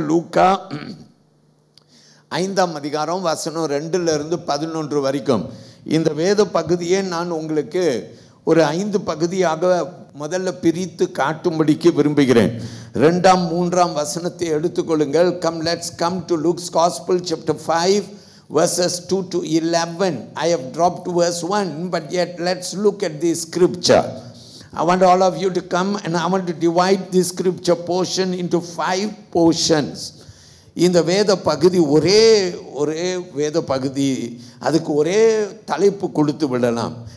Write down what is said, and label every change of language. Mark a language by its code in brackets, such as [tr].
[ta] லூக்கா 5ஆம் அதிகாரம் வசனம் 2-11 வரைக்கும். இந்த வேத பகுதியை நான் உங்களுக்கு ஒரு 5 பகுதியாக முதல்ல பிரித்து காட்டும்படிக்கு விரும்புகிறேன். 2ஆம் 3ஆம் வசனத்தை எடுத்துக்கொள்ளுங்கள். [en] Let's come to Luke's Gospel chapter 5 verses 2-11. I have dropped verse 1, but yet let's look at this scripture. I want all of you to come, and I want to divide this scripture portion into 5 portions. [ta] இந்த வேத பகுதி ஒரே வேத பகுதி, அதுக்கு ஒரே தலைப்பு கொடுத்து விடலாம்.